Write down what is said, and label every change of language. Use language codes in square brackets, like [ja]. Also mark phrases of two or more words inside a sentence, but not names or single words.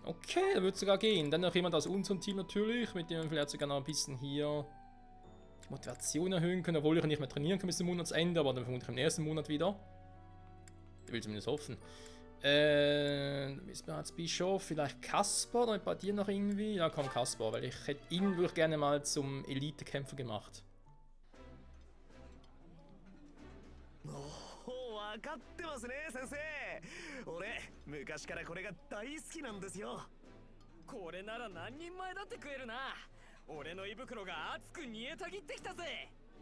[de] Okay, da wird es sogar gehen. Dann noch jemand aus unserem Team natürlich, mit dem wir vielleicht sogar noch ein bisschen hier die Motivation erhöhen können, obwohl ich nicht mehr trainieren kann bis zum Monatsende, aber dann vermutlich im nächsten Monat wieder. Ich will zumindest hoffen. Ist bereits Bischof, vielleicht Kaspar, oder bei dir noch irgendwie? Ja, komm, Kaspar, weil ich hätte ihn wirklich gerne mal zum Elite-Kämpfer gemacht. [ja] 分かってますね先生。俺昔からこれが大好きなんですよ。これなら何人前だって食えるな。俺の胃袋が熱く煮えたぎってきたぜ。